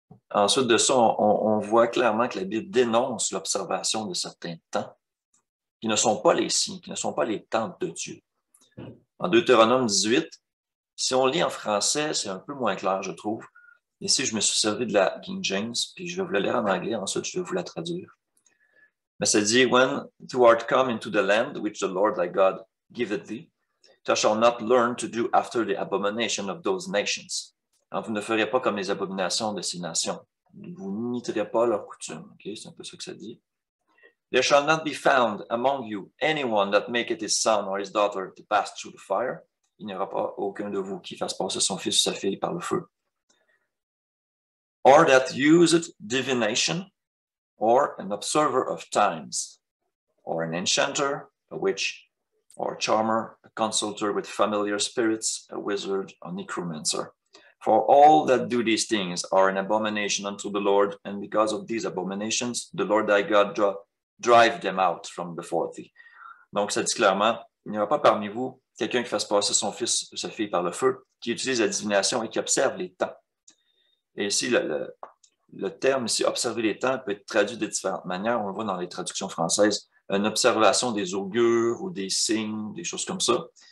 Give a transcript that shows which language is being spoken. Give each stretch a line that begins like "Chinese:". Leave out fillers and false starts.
French: Ensuite de ça, on voit clairement que la Bible dénonce l'observation de certains temps qui ne sont pas les signes, qui ne sont pas les temps de Dieu. En Deutéronome 18, si on lit en français, c'est un peu moins clair, je trouve. Ici, je me suis servi de la King James, puis je vais vous la lire en anglais, ensuite je vais vous la traduire. Mais ça dit,
English: when thou art come into the land which the Lord thy God giveth thee, thou shalt not learn to do after the abomination of those nations.
French: Alors, vous ne ferez pas comme les abominations de ces nations. Vous n'imiterez pas leurs coutumes. Okay? C'est un peu ça que ça dit.
English: There shall not be found among you anyone that maketh his son or his daughter to pass through the fire.
French: Il n'y aura pas aucun de vous qui fasse passer son fils ou sa fille par le feu.
English: Or that useth divination, or an observer of times, or an enchanter, a witch, or a charmer, a consulter with familiar spirits, a wizard, a necromancer. For all that do these things are an abomination unto the Lord, and because of these abominations, the Lord thy God drive them out from before thee.
French: Donc, ça dit clairement, il n'y aura pas parmi vous quelqu'un qui fasse passer son fils ou sa fille par le feu, qui utilise la divination et qui observe les temps. Et ici, le terme ici, observer les temps, peut être traduit de différentes manières. On le voit dans les traductions françaises, une observation des augures ou des signes, des choses comme ça.